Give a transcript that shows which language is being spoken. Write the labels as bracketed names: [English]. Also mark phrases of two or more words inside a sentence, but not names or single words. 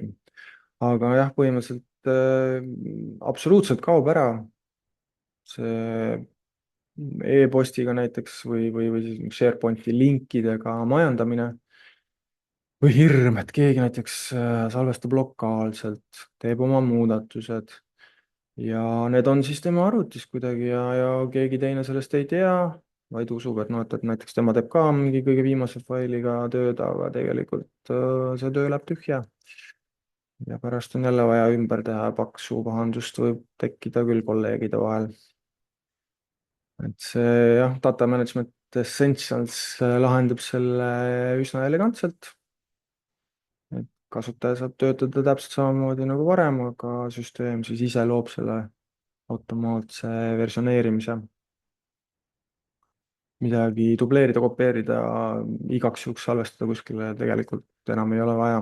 [Estonian] aga jah, põhimõtteliselt absoluutselt kaob ära see e-postiga näiteks või siis SharePointi linkidega majandamine või hirm, et keegi näiteks salvestab lokaalselt, teeb oma muudatused ja need on siis tema arvutis kuidagi ja keegi teine sellest ei tea, vaid usub, et noh, et näiteks tema teeb ka mingi kõige viimase failiga tööd, aga tegelikult see töö läheb tühja. ja pärast on jälle vaja ümber teha, paksu pahandust võib tekkida küll kolleegide vahel. et see jah, data management essentials lahendab selle üsna elegantselt. et kasutaja saab töötada täpselt samamoodi nagu varem, aga süsteem siis ise loob selle automaatse versioneerimise. midagi dubleerida, kopeerida, igaks juhuks salvestada kuskile tegelikult enam ei ole vaja.